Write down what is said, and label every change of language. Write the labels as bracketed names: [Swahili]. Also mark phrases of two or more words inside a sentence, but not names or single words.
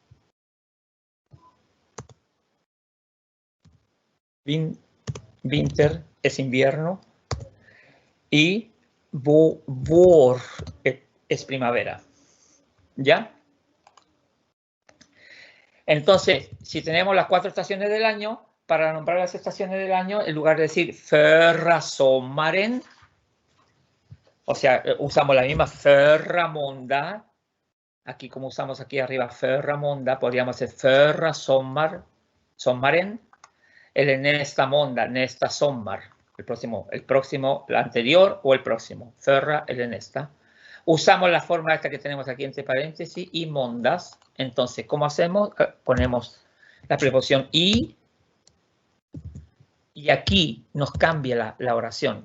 [Spanish] Winter es invierno. Y vår es primavera. ¿Ya? Entonces, si tenemos las 4 estaciones del año, para nombrar las estaciones del año, en lugar de decir [Swedish] förra sommaren, [Spanish] o sea, usamos la misma [Swedish] förra måndag. [Spanish] Aquí, como usamos aquí arriba [Swedish] förra måndag, [Spanish] podríamos decir [Swedish] förra sommaren, el nästa måndag, nästa sommar, [Spanish] el próximo, la anterior o el próximo, [Swedish] förra el nästa. [Spanish] Usamos la forma esta que tenemos aquí entre paréntesis y måndags. Entonces, ¿cómo hacemos? Ponemos la preposición y aquí nos cambia la oración.